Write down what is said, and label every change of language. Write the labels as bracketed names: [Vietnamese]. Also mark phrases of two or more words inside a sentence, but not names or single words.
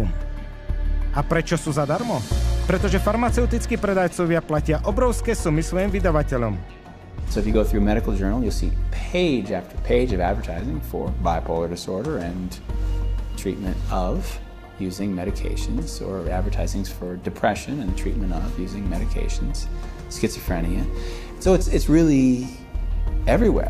[Slovak] A prečo sú zadarmo? Pretože farmaceutickí predajcovia platia obrovské sumy svojim vydavateľom. [English] So if you go through a medical journal, you'll see page after page of advertising for bipolar disorder and treatment of using medications, or advertisings for depression and treatment of using medications, schizophrenia. So it's really everywhere.